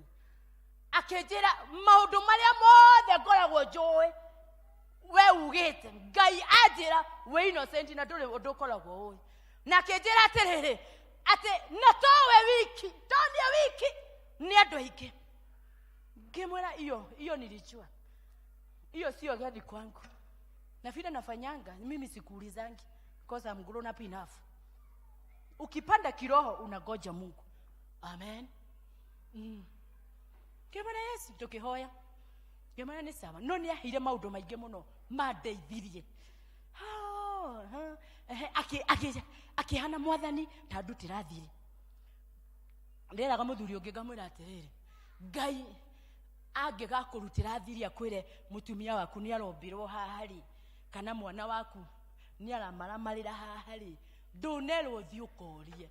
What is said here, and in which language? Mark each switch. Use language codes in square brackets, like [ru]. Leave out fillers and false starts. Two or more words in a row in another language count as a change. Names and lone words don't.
[ki] Akĩnjĩra maũndũ marĩa mothe ngoragwo njũĩ we ugĩte, Ngai anjĩra we innocent na ndũrĩ ũndũ ũkoragwo ũĩ. Na akĩnjĩra atĩrĩrĩ, atĩ na towe wiki, tonye wiki ni andũ aingĩ. [sw] Ngĩmwĩra hiyo nilijua, hiyo sio gadi kwangu, na vile nafanyanga mimi sikuulizangi, [en] because I'm grown up enough. [sw] Ukipanda kiroho unagoja Mungu. Amen. [ki] Ngĩmwĩra Yesu tũkĩhoya, ngĩmwĩra nĩ sawa, no nĩ ahire maũndũ maingĩ mũno mandeithirie. Akĩhana mwathani ta ndutĩra thiri. Ndĩraga mũthuri ũngĩ ngamwĩra atĩrĩrĩ, Ngai angĩgakũrutĩra thiri akwĩre mũtumia waku nĩ arombirwo haha rĩ, kana mwana waku nĩ aramaramarĩra haha rĩ, ndũnerwo thiĩ ũkorie.